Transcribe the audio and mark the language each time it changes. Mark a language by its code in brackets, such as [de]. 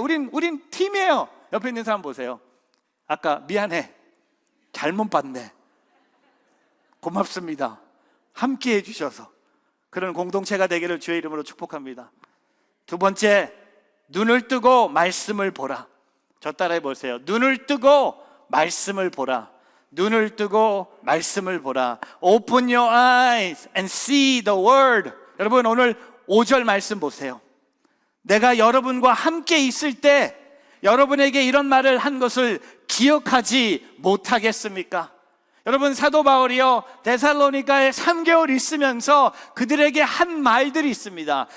[ko] 우린 팀이에요. 옆에 있는 사람 보세요. 아까 미안해, 잘못 봤네, 고맙습니다, 함께 해주셔서. 그런 공동체가 되기를 주의 이름으로 축복합니다. 두 번째, 눈을 뜨고 말씀을 보라. 저 따라해 보세요. 눈을 뜨고 말씀을 보라. 눈을 뜨고 말씀을 보라. [en] Open your eyes and see the word. [ko] 여러분, 오늘 5절 말씀 보세요. 내가 여러분과 함께 있을 때 여러분에게 이런 말을 한 것을 기억하지 못하겠습니까? 여러분, 사도 바울이요 데살로니가에 3개월 있으면서 그들에게 한 말들이 있습니다.